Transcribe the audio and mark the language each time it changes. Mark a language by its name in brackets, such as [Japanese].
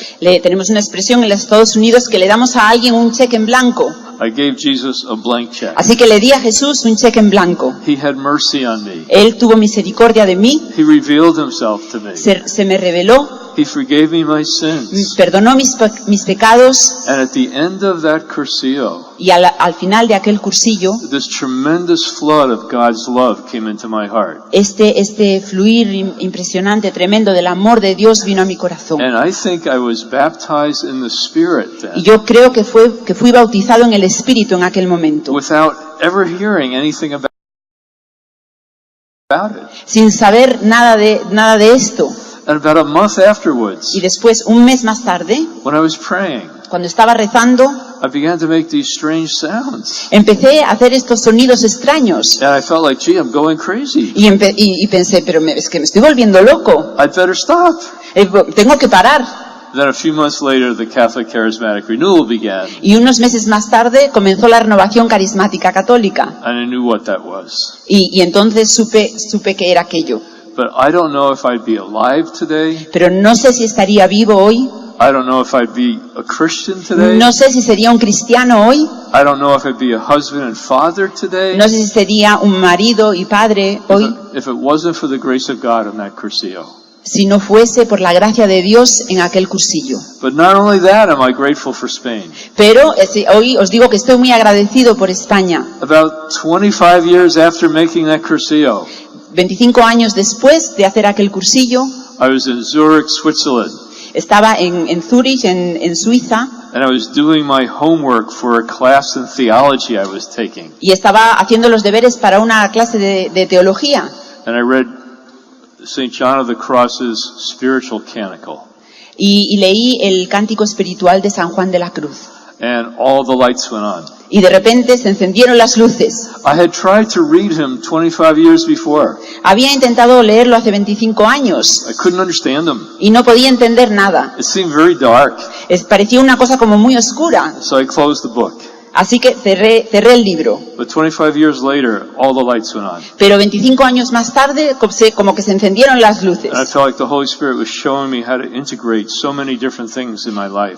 [Spanish] Tenemos una expresión en los Estados Unidos que le damos a alguien un cheque en blanco. [English] I gave Jesus a blank check. [Spanish] Así que le di a Jesús un cheque en blanco. [English] He had mercy on me. [Spanish] Él tuvo misericordia de mí. [English] He revealed himself to me. [Spanish] Se me reveló. [English] He forgave me my sins. [Spanish] Perdonó mis pecados. [English] And at the end of that cursillo, [Spanish] y al final de aquel cursillo, [English] this tremendous flood of God's love came into my heart. [Spanish] Este fluir impresionante, tremendo del amor de Dios vino a mi corazón. [English] And I think I was baptized in the Spirit then. [Spanish] Y yo creo que fui bautizado en el Espíritu en aquel momento. [English] Without ever hearing anything about it. [Spanish] Sin saber nada de esto. [English] And about a month afterwards, [Spanish] y después, un mes más tarde, [English] when I was praying, [Spanish] cuando estaba rezando, [English] I began to make these strange sounds. [Spanish] Empecé a hacer estos sonidos extraños. [English] And I felt like, gee, I'm going crazy. [Spanish] Y pensé, pero es que me estoy volviendo loco. [English] I'd better stop. [Spanish] Tengo que parar. [English] Then a few months later, the Catholic Charismatic Renewal began. [Spanish] Y unos meses más tarde comenzó la renovación carismática católica. [English] And I knew what that was. [Spanish] Y entonces supe que era aquello. [English] But I don't know if I'd be alive today. [Spanish] Pero no sé si estaría vivo hoy. [English] I don't know if I'd be a Christian today. [Spanish] No sé si sería un cristiano hoy. [English] I don't know if I'd be a husband and father today. [Spanish] No sé si sería un marido y padre hoy. [English] If it wasn't for the grace of God in that cursillo. [Spanish] si no fuese por la gracia de Dios en aquel cursillo. [English] But not only that am I grateful for Spain. [Spanish] Pero hoy os digo que estoy muy agradecido por España. [English] About 25 years after making that cursillo, [Spanish] 25 años después de hacer aquel cursillo, [English] I was in Zurich, Switzerland, [Spanish] estaba en Zúrich, en Suiza, [English] and I was doing my homework for a class in theology I was taking. [Spanish] y estaba haciendo los deberes para una clase de teología. [English] And I read St. John of the Cross's spiritual canticle. [Spanish] Y leí el cántico espiritual de San Juan de la Cruz. [English] And all the lights went on. [Spanish] Y de repente se encendieron las luces. [English] I had tried to read him 25 years before. [Spanish] Había intentado leerlo hace 25 años [English] I couldn't understand him. [Spanish] y no podía entender nada. [English] It seemed very dark. [Spanish] Parecía una cosa como muy oscura. [English] So I closed the book. [Spanish] Así que cerré el libro. [English] But 25 years later, all the lights went on. [Spanish] Pero 25 años más tarde, como que se encendieron las luces. [English] And I felt like the Holy Spirit was showing me how to integrate so many different things in my life.